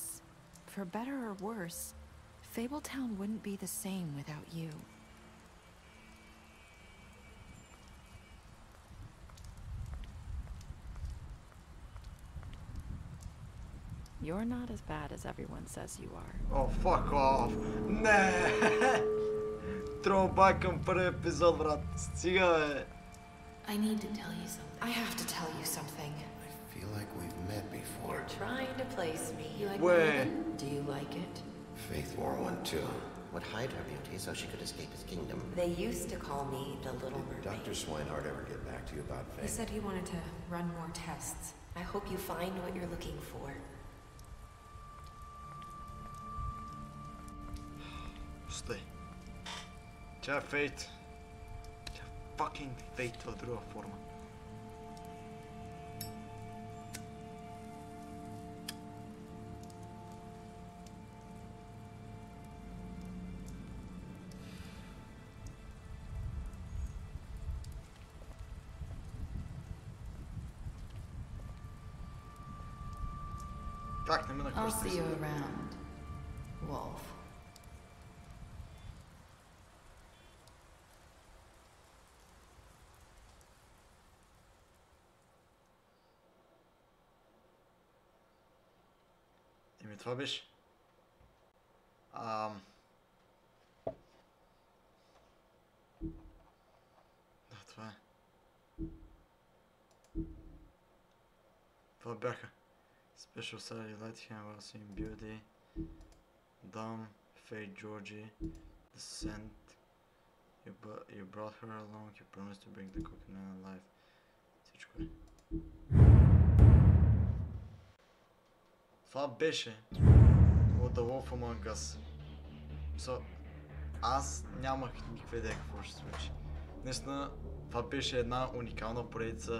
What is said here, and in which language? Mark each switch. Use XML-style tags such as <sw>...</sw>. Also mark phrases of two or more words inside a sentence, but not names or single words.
<en>For better or worse, Fabletown wouldn't be the same without you. You're not as bad as everyone says you are. Oh, fuck off!</en> <bg>Не! Throwback към първи епизод, брат. Стига, бе!</bg> <en>I need to tell you something. I have to tell you something. I feel like we've met before. You're trying to place me. You like Wait. Do you like it? Faith wore one too. Would hide her beauty so she could escape his kingdom. They used to call me the Little Mermaid. Did Dr. Swinehart ever get back to you about Faith? He said he wanted to run more tests. I hope you find what you're looking for.</en> <bg>Стой. Тя е Фейт. Тя е fucking Фейт в друга форма. Как не ме накръсти?</bg> <en>I'll see you around, Wolf.</en> <bg>Това беше. Да, това е. Това бяха.</bg> <en>Special Satellite Hammer, in Beauty, Dom, Faye Georgie, Descent. You brought her along, you promised to bring the cooking man alive.</en> <bg>Всичко е. Това беше от The Wolf Among Us. Аз нямах никаква идея какво ще се случи. Наистина, това беше една уникална поредица.</bg>